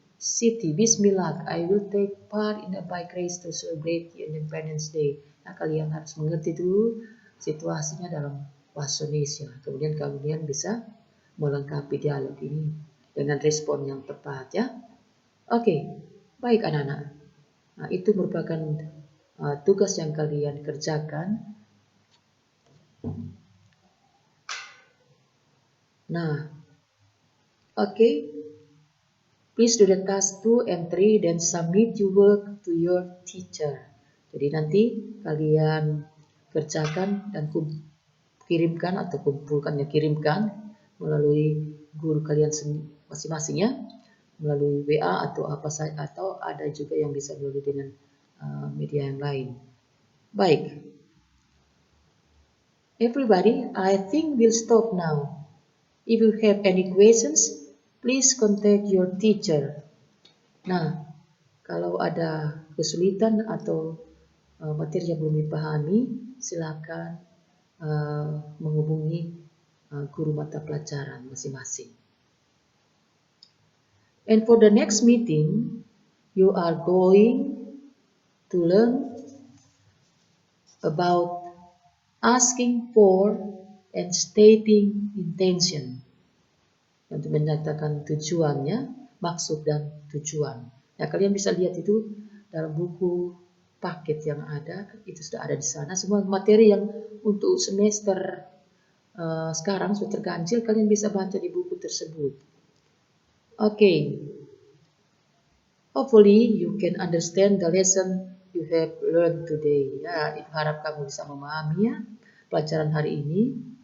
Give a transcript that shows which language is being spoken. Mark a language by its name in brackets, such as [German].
[English] Siti, Bismillah, I will take part in a bike race to celebrate the Independence Day. [Indonesian] Nah, kalian harus mengerti dulu situasinya dalam bahasa Indonesia. Kemudian kalian bisa melengkapi dialog ini dengan respon yang tepat ya. Oke, baik anak-anak. Nah, itu merupakan tugas yang kalian kerjakan. Nah, oke. [English] Please do the task 2 and 3 then submit your work to your teacher. [Indonesian] Jadi nanti kalian kerjakan dan kirimkan atau kirimkan melalui guru kalian masing-masing ya, melalui WA atau apa saja, atau ada juga yang bisa melalui dengan media yang lain. Baik. [English] Everybody, I think we'll stop now. If you have any questions, please contact your teacher. [Indonesian] Nah, kalau ada kesulitan atau materi yang belum dipahami, silakan menghubungi guru mata pelajaran masing-masing. [English] And for the next meeting, you are going to learn about asking for and stating intention. [Indonesian] Untuk menyatakan tujuannya, maksud dan tujuan. Ya, kalian bisa lihat itu dalam buku paket yang ada, itu sudah ada di sana. Semua materi yang untuk semester sekarang sudah terganjil, kalian bisa baca di buku tersebut. [English] Okay. Hopefully you can understand the lesson you have learned today. [Indonesian] Ya, itu harap kamu bisa memahami ya pelajaran hari ini.